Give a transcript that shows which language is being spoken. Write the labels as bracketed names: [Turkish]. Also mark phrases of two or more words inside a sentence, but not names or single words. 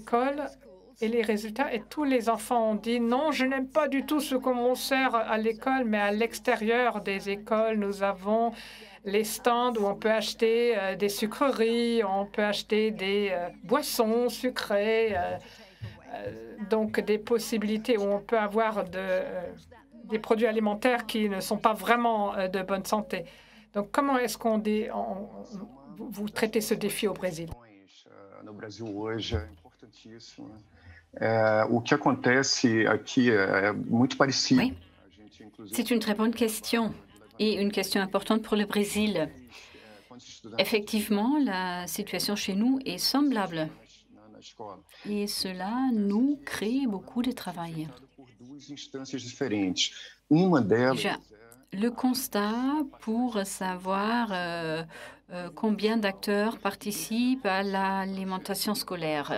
[French] écoles et les résultats, et tous les enfants ont dit non, je n'aime pas du tout ce qu'on sert à l'école, mais à l'extérieur des écoles, nous avons les stands où on peut acheter des sucreries, on peut acheter des boissons sucrées, donc des possibilités où on peut avoir des produits alimentaires qui ne sont pas vraiment de bonne santé. Donc, comment est-ce qu'on vous traitez ce défi au Brésil? [Portuguese] No Brasil hoje é importantíssimo. O que acontece aqui é muito parecido. [French] Oui. C'est une très bonne question et une question importante pour le Brésil. Effectivement, la situation chez nous est semblable et cela nous crée beaucoup de travail. Déjà, le constat pour savoir combien d'acteurs participent à l'alimentation scolaire.